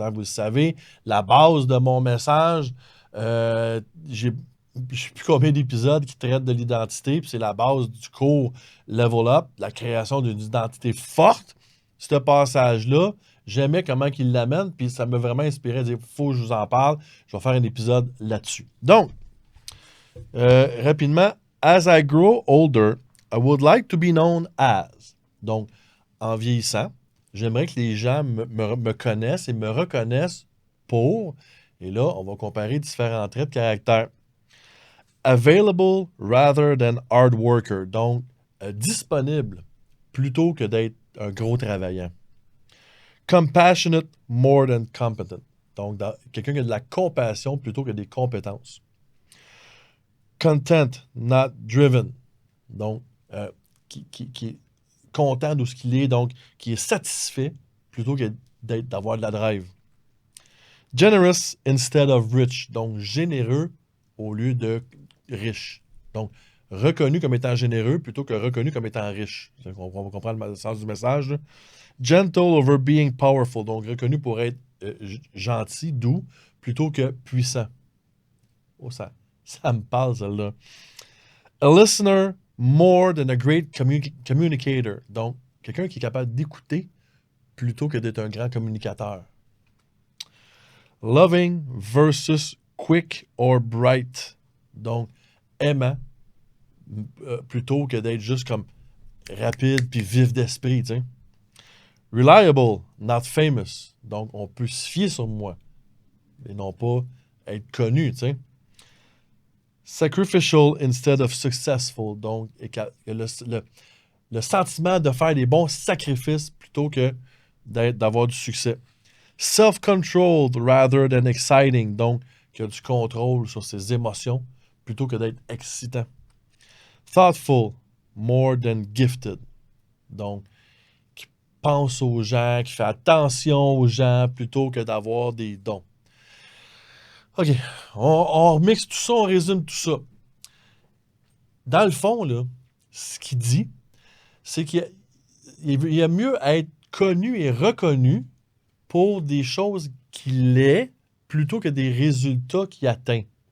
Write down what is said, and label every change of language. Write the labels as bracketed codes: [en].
[fr] Hein. Vous le savez, la base de mon message, je ne sais plus combien d'épisodes qui traitent de l'identité, puis c'est la base du cours Level Up, la création d'une identité forte. Ce passage-là, j'aimais comment il l'amène, puis ça m'a vraiment inspiré à dire, faut que je vous en parle. Je vais faire un épisode là-dessus. Donc, rapidement, [en] as I grow older, I would like to be known as. [fr] Donc, en vieillissant, j'aimerais que les gens me connaissent et me reconnaissent pour. Et là, on va comparer différents traits de caractère. [en] Available rather than hard worker. [fr] Donc, disponible plutôt que d'être un gros travaillant. [en] Compassionate more than competent. [fr] Donc, quelqu'un qui a de la compassion plutôt que des compétences. [en] Content, not driven. [fr] Donc, qui est content de ce qu'il est, donc qui est satisfait plutôt que d'avoir de la drive. [en] Generous instead of rich. [fr] Donc, généreux au lieu de riche. Donc, reconnu comme étant généreux plutôt que reconnu comme étant riche. On va comprendre le sens du message. Là. [en] Gentle over being powerful. [fr] Donc, reconnu pour être gentil, doux, plutôt que puissant. Oh, ça me parle, celle-là. [en] A listener more than a great communicator. [fr] Donc, quelqu'un qui est capable d'écouter plutôt que d'être un grand communicateur. [en] Loving versus quick or bright. [fr] Donc, aimant plutôt que d'être juste comme rapide puis vif d'esprit, tu sais. [en] Reliable, not famous. [fr] Donc, on peut se fier sur moi, et non pas être connu, tu sais. [en] Sacrificial instead of successful. [fr] Donc, le sentiment de faire des bons sacrifices plutôt que d'avoir du succès. [en] Self-controlled rather than exciting. [fr] Donc, qui a du contrôle sur ses émotions plutôt que d'être excitant. [en] Thoughtful more than gifted. [fr] Donc, qui pense aux gens, qui fait attention aux gens plutôt que d'avoir des dons. OK, on remixe tout ça, on résume tout ça. Dans le fond, là, ce qu'il dit, c'est qu'il y a mieux être connu et reconnu pour des choses qu'il est plutôt que des résultats qu'il atteint.